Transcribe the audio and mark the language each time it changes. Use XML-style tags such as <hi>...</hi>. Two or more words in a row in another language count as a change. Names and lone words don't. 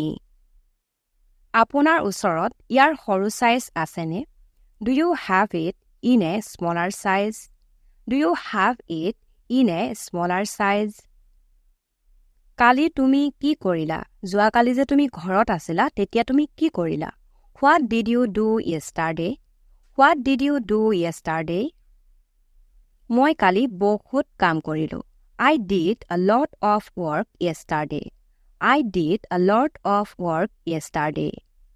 <as>আপোনাৰ ওচৰত ইয়াৰ সৰু সাইজ আছেনে?</as> <en>Do you have it in a smaller size? Do you have it in a smaller size?</en> <as>কালি তুমি কি কৰিলা? যোৱাকালি যে তুমি ঘৰত আছিলা তেতিয়া তুমি কি কৰিলা?</as> <en>What did you do yesterday? What did you do yesterday?</en> <as>মই কালি বহুত কাম কৰিলো।</as> <en>I did a lot of work yesterday. I did a lot of work yesterday.</en>